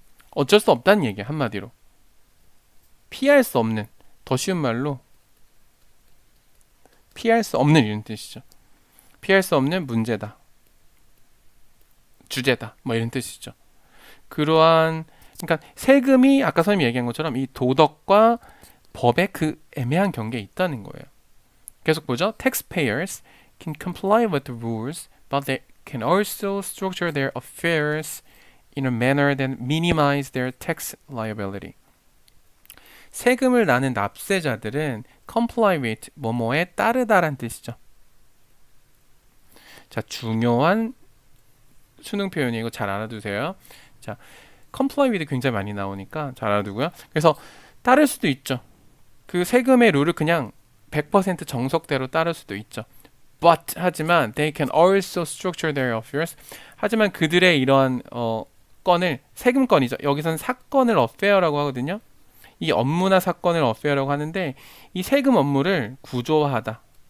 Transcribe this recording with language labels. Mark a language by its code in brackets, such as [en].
[ko] 어쩔 수 없다는 얘기야 한마디로. 피할 수 없는 더 쉬운 말로 피할 수 없는 이런 뜻이죠. 피할 수 없는 문제다. 주제다. 뭐 이런 뜻이죠. 그러한 그러니까 세금이 아까 선생님이 얘기한 것처럼 이 도덕과 법의 그 애매한 경계에 있다는 거예요. 계속 보죠. [en] Taxpayers can comply with the rules, but they can also structure their affairs in a manner that minimize their tax liability. [ko] 세금을 나는 납세자들은 [en] comply with [ko] 뭐뭐에 따르다란 뜻이죠. 자, 중요한 수능 표현이고 잘 알아두세요. 자, [en] comply with [ko] 굉장히 많이 나오니까 잘 알아두고요. 그래서 따를 수도 있죠. 그 세금의 룰을 그냥 100% 정석대로 따를 수도 있죠. [en] But [ko] 하지만 [en] they can also structure their affairs. [ko] 하지만 그들의 이러한 건을 세금건이죠. 여기서는 사건을 affair라고 하거든요. 이 업무나 사건을 affair라고 하는데 이 세금 업무를 구조화하다.